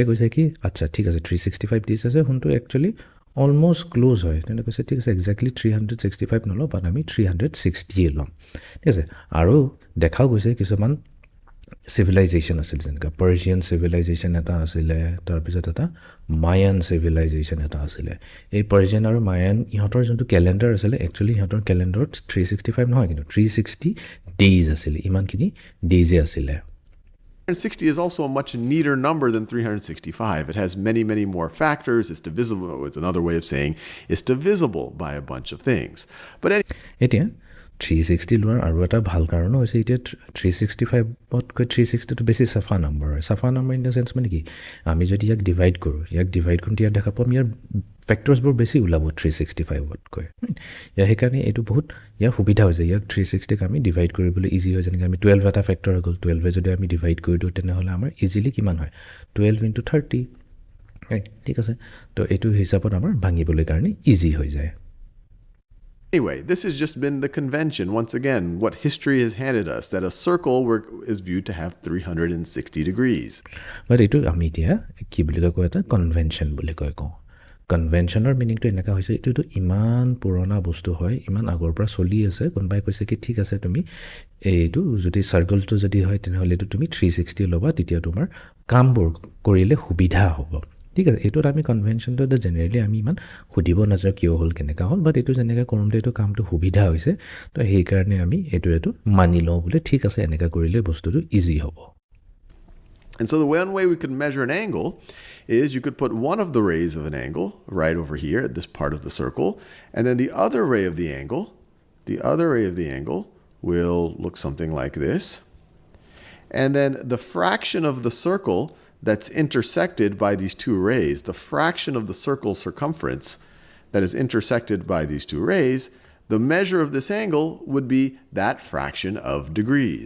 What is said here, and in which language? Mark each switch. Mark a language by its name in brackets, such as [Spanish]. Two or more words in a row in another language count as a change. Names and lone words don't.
[Assamese] কৈছে কি আচ্ছা ঠিক আছে 365 ডেজ আছে শুনটো [English] actually almost close [Assamese] হয় তেনে কৈছে ঠিক আছে একজেক্টলি 365 নলওঁ বাট আমি 360 ল'ম ঠিক আছে আৰু দেখাও গৈছে কিছুমান চিভিলাইজেশ্যন আছিল যেনেকৈ [English] Persian civilization [Assamese] এটা আছিলে তাৰপিছত এটা [English] Mayan civilization [Assamese] এটা আছিলে এই পাৰ্চিয়ান আৰু মায়ান ইহঁতৰ যোনটো কেলেণ্ডাৰ আছিলে একচুৱেলি ইহঁতৰ কেলেণ্ডাৰত 365 নহয় কিন্তু 360 ডেইজ আছিলে ইমানখিনি ডেইজে আছিলে [English] 360 is also a much neater number than 365. It has many, many more factors. It's divisible. It's another way of saying it's divisible by a bunch of things. But [Assamese] এতিয়া 360 লোৱাৰ আৰু এটা ভাল কাৰণো হৈছে এতিয়া 365তকৈ 360টো বেছি চাফা নম্বৰ হয় চাফা নম্বৰ [English] in the sense [Assamese] মানে কি আমি যদি ইয়াক ডিভাইড কৰোঁ ইয়াত দেখা পাম ইয়াৰ ফেক্টৰ্ছবোৰ বেছি ওলাব 365তকৈ সেইকাৰণে এইটো বহুত ইয়াৰ সুবিধা হৈছে ইয়াক 360ক আমি ডিভাইড কৰিবলৈ ইজি হয় যেনেকৈ আমি 12 এটা ফেক্টৰ হৈ গ'ল 12 যদি আমি ডিভাইড কৰি দিওঁ তেনেহ'লে আমাৰ ইজিলি কিমান হয় 12 into 30 ঠিক আছে তো এইটো হিচাপত আমাৰ ভাঙিবলৈ কাৰণে ইজি হৈ যায় [English] anyway, this has just been the convention. Once again, what history has handed us, that a circle is viewed to have 360 degrees. [Assamese] But এইটো আমি এতিয়া কি বুলি কয় এটা কনভেনশ্যন বুলি কওঁ কনভেনশ্যনৰ মিনিংটো এনেকুৱা হৈছে এইটোতো ইমান পুৰণা বস্তু হয় ইমান আগৰ পৰা চলি আছে কোনোবাই কৈছে কি ঠিক আছে তুমি এইটো যদি চাৰ্কলটো যদি হয় তেনেহ'লে এইটো তুমি 360 ল'বা তেতিয়া তোমাৰ কামবোৰ কৰিলে সুবিধা হ'ব ঠিক আছে এইটোত আমি কনভেনশ্যনটো জেনেৰেলি আমি ইমান সুধিব নাযাওঁ কিয় হ'ল কেনেকুৱা হ'ল বাট এইটো যেনেকৈ কৰোঁতে এইটো কামটো সুবিধা হৈছে তো সেইকাৰণে আমি এইটো মানি লওঁ বোলে ঠিক আছে এনেকুৱা কৰিলে বস্তুটো ইজি হ'ব [English] And so the one way we could measure an angle is you could put one of the rays of an angle right over here at this part of the circle, and then the other ray of the angle will look something like this. And then the fraction of the circle that's intersected by these two rays, the fraction of the circle's circumference that is intersected by these two rays, the measure of this angle would be that fraction of degrees.